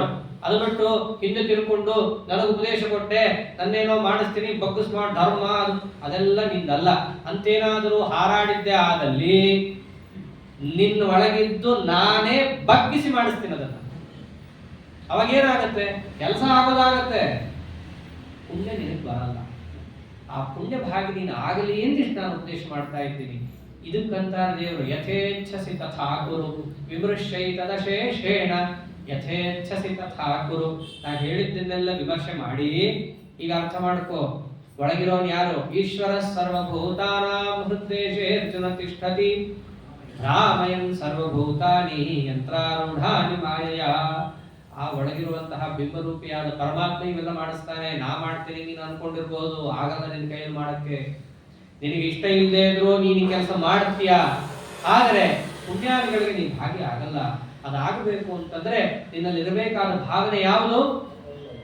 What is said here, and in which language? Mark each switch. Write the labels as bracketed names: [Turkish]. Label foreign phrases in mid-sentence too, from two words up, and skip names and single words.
[Kannada] ಅದು ಬಿಟ್ಟು ಹಿಂದೆ ತಿಳ್ಕೊಂಡು ನನಗೆ ಉಪದೇಶ ಕೊಟ್ಟೆ, ನನ್ನೇನೋ ಮಾಡಿಸ್ತೀನಿ, ಬಗ್ಗಿಸ್ ಮಾಡಿ ಧರ್ಮ, ಅದೆಲ್ಲ ನಿಂದಲ್ಲ ಅಂತೇನಾದರೂ ಹಾರಾಡಿದ್ದೆ ಆದಲ್ಲಿ ನಿನ್ನ ಒಳಗಿದ್ದು ನಾನೇ ಬಗ್ಗಿಸಿ ಮಾಡಿಸ್ತೀನಿ ಅದನ್ನ. ಅವಾಗೇನಾಗತ್ತೆ? ಕೆಲಸ ಆಗೋದಾಗತ್ತೆ, ಪುಣ್ಯ ನಿನಗೆ ಬರಲ್ಲ. ಆ ಪುಣ್ಯ ಭಾಗಿ ನೀನು ಆಗಲಿ ಎಂದಿಷ್ಟು ನಾನು ಉದ್ದೇಶ ಮಾಡ್ತಾ ಇದ್ದೀನಿ. ಇದಕ್ಕಂತ ದೇವರು [Sanskrit] ಯಥೇಚ್ಛಸಿ ತಥಾ ಕುರು ವಿಮೃಶ್ಯೈ ತದಶೇಷೇಣ ಯಥೇಚ್ಛಸಿ ತಥಾ ಕುರು. [Kannada] ನಾ ಹೇಳಿದ್ದನ್ನೆಲ್ಲ ವಿಮರ್ಶೆ ಮಾಡಿ ಈಗ ಅರ್ಥ ಮಾಡ್ಕೋ, ಒಳಗಿರೋನ್ ಯಾರು? [Sanskrit] ಈಶ್ವರ ಸರ್ವಭೂತಾನಾಂ ಹೃದ್ದೇಶೇ ಅರ್ಜುನ ತಿಷ್ಠತಿ ರಾಮಯನ್ ಸರ್ವಭೂತಾನಿ ಯಂತ್ರಾರೂಢಾನಿ ಮಾಯಯ. [Kannada] ಆ ಒಳಗಿರುವಂತಹ ಬಿಂಬರೂಪಿಯಾದ ಪರಮಾತ್ಮ ಇವೆಲ್ಲ ಮಾಡಿಸ್ತಾನೆ. ನಾ ಮಾಡ್ತೀನಿ ನೀನು ಅನ್ಕೊಂಡಿರ್ಬೋದು, ಆಗಲ್ಲ ನಿನ್ನ ಕೈಯಲ್ಲಿ ಮಾಡಕ್ಕೆ. ನಿನಗೆ ಇಷ್ಟ ಇಲ್ಲದೆ ಇದ್ರು ನೀನು ಕೆಲಸ ಮಾಡ್ತೀಯ, ಆದರೆ ಪುಣ್ಯಾದಿಗಳಿಗೆ ನೀನು ಭಾಗಿ ಆಗಲ್ಲ. ಅದಾಗಬೇಕು ಅಂತಂದ್ರೆ ನಿನ್ನಲ್ಲಿ ಇರಬೇಕಾದ ಭಾವನೆ ಯಾವುದು?